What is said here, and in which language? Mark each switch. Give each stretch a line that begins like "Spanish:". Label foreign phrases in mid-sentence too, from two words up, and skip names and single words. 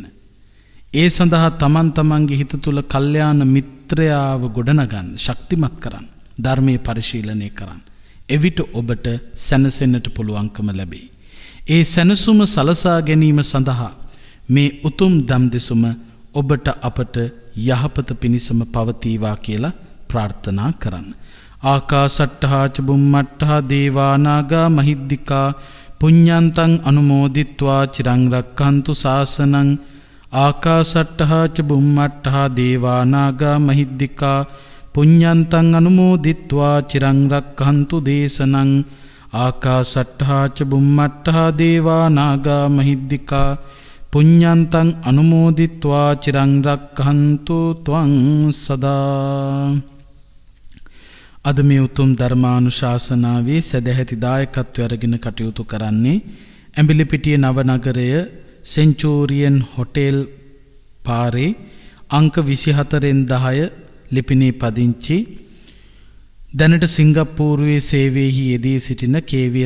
Sinhala: ඒ සඳහා තමන්ගේ හිත තුළ කල්යාණ මිත්‍රයාව ගොඩනගන්න, ශක්තිමත් කරන්න, ධර්මයේ පරිශීලනය කරන්න. එවිට ඔබට සැනසෙන්නට පුළුවන්කම ලැබේ. ඒ සැනසුම සලසා ගැනීම සඳහා මේ උතුම් දම් දෙසුම ඔබට අපට යහපත පිණිසම පවතිවා කියලා ප්‍රාර්ථනා කරන්න.
Pali: ආකාසට්ඨා ච බුම්මට්ඨා දේවා නාග මහිද්దికා පුඤ්ඤන්තං අනුමෝදිත්වා චිරං රක්ඛන්තු ශාසනං. ආකාසට්ඨා ච බුම්මට්ඨා දේවා නාග මහිද්దికා පුඤ්ඤන්තං අනුමෝදිත්වා චිරං රක්ඛන්තු දේශනං. ආකාසට්ඨා ච බුම්මට්ඨා දේවා නාග මහිද්దికා පුඤ්ඤන්තං අනුමෝදිත්වා චිරං රක්ඛන්තු ත්වං සදා.
Sinhala: අද මේ උතුම් ධර්මානුශාසනාවේ සදැහැති දායකත්වය අරගෙන කටයුතු කරන්නේ ඇඹිලිපිටිය නවනගරය සෙන්චූරියන් හොටෙල් පාරේ අංක 24/10 ලිපිනේ පදිංචි දැනට සිංගප්පූරුවේ සේවයෙහි යෙදී සිටින කේ.වී.